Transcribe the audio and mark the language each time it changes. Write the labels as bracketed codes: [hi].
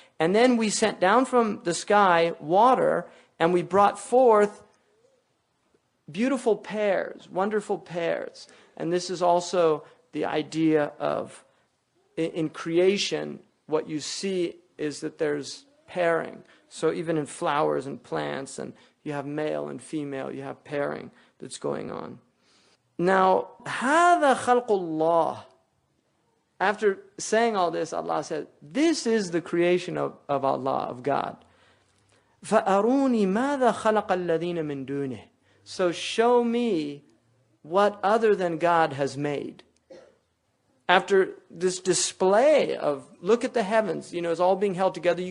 [en] And then we sent down from the sky water, and we brought forth beautiful pairs, wonderful pairs. And this is also the idea of, in creation, what you see is that there's pairing. So even in flowers and plants, and you have male and female, you have pairing that's going on. Now, [ar] هَذَا خَلْقُ اللَّهِ. [en] After saying all this, Allah said, this is the creation of Allah, of God. [ar] فَأَرُونِي مَاذَا خَلَقَ الَّذِينَ مِن دُونِهِ. [en] So show me what other than God has made. After this display of, look at the heavens, it's all being held together.